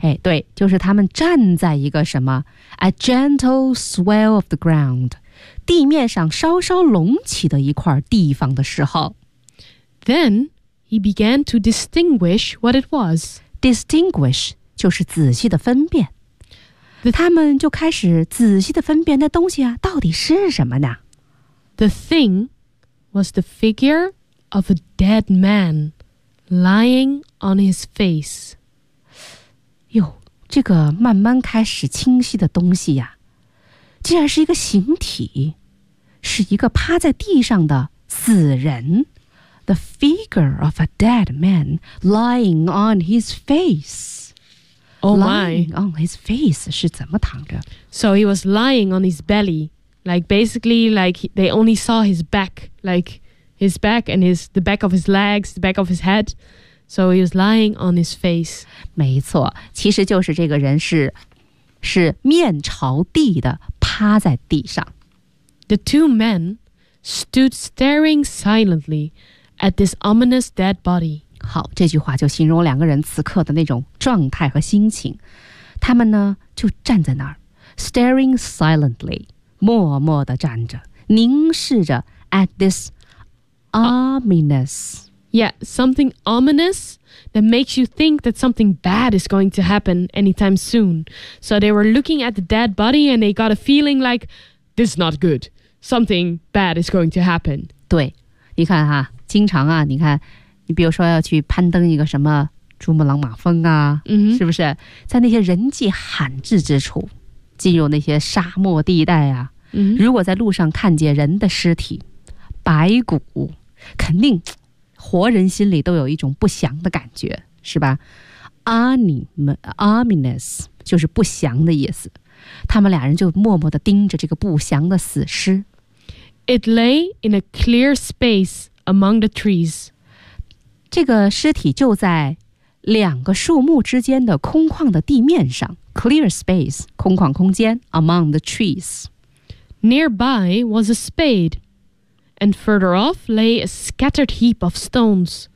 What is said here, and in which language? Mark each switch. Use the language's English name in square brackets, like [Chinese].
[Chinese] 哎，对，就是他们站在一个什么 , [English] a gentle swell of the ground, [Chinese] 地面上稍稍隆起的一块地方的时候。 [English] Then,He began to distinguish what it was. [Chinese] Distinguish 就是仔细的分辨。他们就开始仔细的分辨那东西啊，到底是什么呢？ [English] The thing was the figure of a dead man lying on his face. [Chinese] 哟，这个慢慢开始清晰的东西呀，竟然是一个形体，是一个趴在地上的死人。 [English] The figure of a dead man lying on his face. Oh my. Lying on his face [Chinese] 是怎么躺着？ [English] So he was lying on his belly. Like basically like they only saw his back. Like his back and his, the back of his legs, the back of his head. So he was lying on his face. [Chinese] 没错，其实就是这个人是面朝地的趴在地上。 [English] The two men stood staring silently. At this ominous dead body. [Chinese] 好，这句话就形容两个人此刻的那种状态和心情。他们呢就站在那儿 , [English] staring silently, [Chinese] 默默地站着，凝视着 [English] at this ominous.、 Yeah, something ominous that makes you think that something bad is going to happen anytime soon. So they were looking at the dead body and they got a feeling like, this is not good. Something bad is going to happen. [Chinese] 对，你看哈。经常啊，你看，你比如说要去攀登一个什么珠穆朗玛峰啊、嗯，是不是？在那些人迹罕至之处，进入那些沙漠地带啊、嗯，如果在路上看见人的尸体，白骨，肯定活人心里都有一种不祥的感觉，是吧？ Ominous 就是不祥的意思。他们俩人就默默地盯着这个不祥的死尸。 [English] It lay in a clear space among the trees. [Chinese] 这个尸体就在两个树木之间的空旷的地面上。 [English] Clear space, [Chinese] 空旷空间, [English] among the trees. Nearby was a spade, and further off lay a scattered heap of stones.